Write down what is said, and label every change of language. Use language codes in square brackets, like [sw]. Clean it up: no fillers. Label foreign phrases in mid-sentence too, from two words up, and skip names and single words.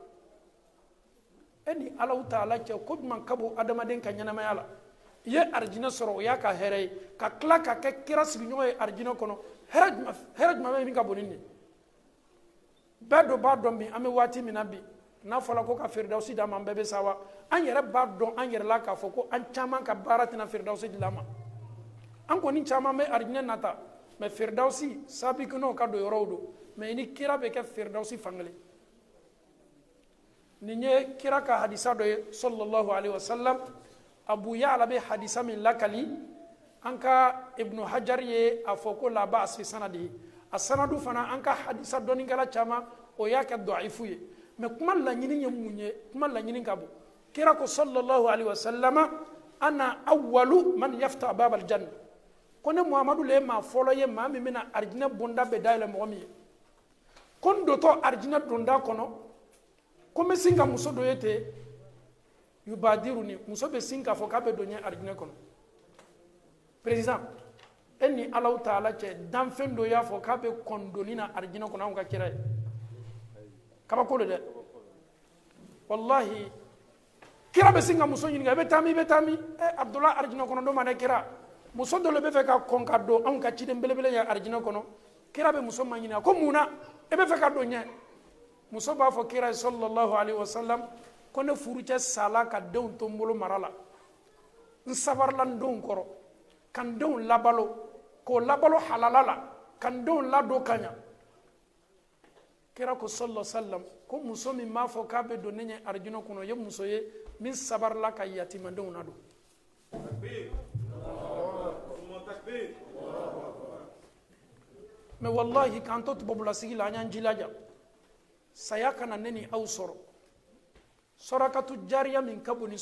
[bm] e ni alahu taala cɛ ko jumɛn ka bon adamaden ka ɲɛnamaya la i ye arijinɛ sɔrɔ o y'a ka hɛrɛ ye ka tila ka kɛ kira sigiɲɔgɔn ye arijinɛ kɔnɔ hɛrɛ jumɛn bɛ min ka bon ni nin bɛɛ dɔ b'a dɔn bi an bɛ waati min na bi n'a fɔra ko ka firidawusi d'a ma an bɛɛ bɛ sa wa an yɛrɛ b'a dɔn an yɛrɛ la k'a fɔ ko an caman ka baara tɛna firidawusi dilan ma an kɔni caman bɛ arijinɛ nata mɛ firidawusi sabikinɛw ka don yɔrɔw don mɛ i ni kira bɛ kɛ firidawusi fankelen nin ye kira ka hadisa dɔ ye [ar] صلى الله عليه وسلم [bm] abu ya'la bɛ hadisa min lakali an ka ibnu hajar ye a fɔ ko [ar] لا بأس في سنده [bm] a sanadu fana an ka hadisa dɔnnikɛla caman o y'a kɛ dɔifu ye mɛ kuma laɲini ye mun ye kuma laɲini ka bon kira ko [ar] صلى الله عليه وسلم أنا أول من يفتح باب [bm] aljanna ko ne muhamadu le maa fɔlɔ ye maa min bɛna arijinɛ bonda bɛ dayɛlɛ mɔgɔ min ye ko n dotɔ arijinɛ donda kɔnɔ ko n bɛ sin ka muso dɔ ye ten yubadiruni muso bɛ sin k'a fɔ k'a bɛ don ɲɛ arijinɛ kɔnɔ président e ni alahu taala cɛ danfɛn dɔ y'a fɔ k'a bɛ kɔn donni na arijinɛ kɔnɔ anw ka kira ye kabako le dɛ wallahi kira bɛ sin ka muso ɲininka i bɛ taa min i bɛ taa min abdulahi arijinɛ kɔnɔ don ma ne kira muso dɔ le bɛ fɛ ka kɔn ka don anw ka ciden belebele ye arijinɛ kɔnɔ kira bɛ muso ma ɲininka ko mun na e bɛ fɛ ka don ɲɛ muso b'a fɔ kira ye [ar] صلى الله عليه وسلم [bm] ko ne furucɛ sala ka denw to n bolo mara la n sabarila n denw kɔrɔ ka n denw labalo k'o labalo halala la ka n denw ladon ka ɲa kira ko [ar] صلى الله عليه وسلم [bm] ko muso min b'a fɔ k'a bɛ don ne ɲɛ arijinɛ kɔnɔ ye muso ye min sabarila ka yatimadenw ladon mɛ wallahi k'an to tubabulasigi la an y'an jilaja saya kana ne ni aw sɔrɔ sɔrakatu jariya min ka bon ni